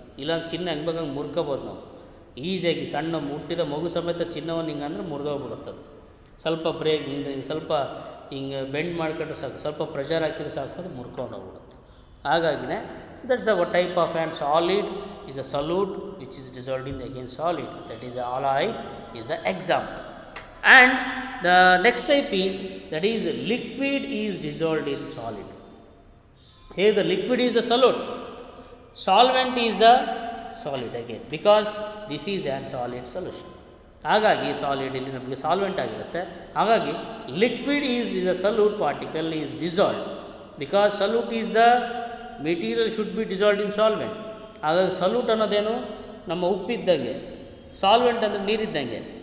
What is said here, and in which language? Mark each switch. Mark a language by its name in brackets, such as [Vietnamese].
[Kannada] ಇಲ್ಲ ಚಿನ್ನ ಹೆಂಗೆ ಬೇಕಂಗೆ ಮುರ್ಕೋಬೋದು ನಾವು ಈಸಿಯಾಗಿ. ಸಣ್ಣ ಮುಟ್ಟಿದ ಮಗು ಸಮೇತ ಚಿನ್ನವನ್ನು ಹಿಂಗೆ ಅಂದರೆ ಮುರಿದೋಗ್ಬಿಡುತ್ತದು. ಸ್ವಲ್ಪ ಬ್ರೇಕ್ ಹಿಂಗೆ ಸ್ವಲ್ಪ ಹಿಂಗೆ ಬೆಂಡ್ ಮಾಡ್ಕೊಂಡ್ರೆ ಸಾಕು, ಸ್ವಲ್ಪ ಪ್ರೆಷರ್ ಹಾಕಿದ್ರೆ ಸಾಕು, ಅದು ಮುರ್ಕೊಂಡು ಹೋಗ್ಬಿಡುತ್ತೆ. [English] ಹಾಗಾಗಿನೇ so that's a type of and solid is a solute which is dissolved in again solid, that is alloy is an example. And the next type is that is liquid is dissolved in solid. Here the liquid is the solute, solvent is the solid again, because this is an solid solution. [Kannada] ಹಾಗಾಗಿ solid ಇಲ್ಲಿ ನಮಗೆ solvent ಆಗಿರುತ್ತೆ. [English] ಹಾಗಾಗಿ liquid is the solute particle is dissolved, because solute is the material should be dissolved in solvent. [Kannada] ಹಾಗಾಗಿ salute ಅನ್ನೋದೇನು ನಮ್ಮ ಉಪ್ಪಿದ್ದಂಗೆ, solvent ಅಂದರೆ ನೀರಿದ್ದಂಗೆ.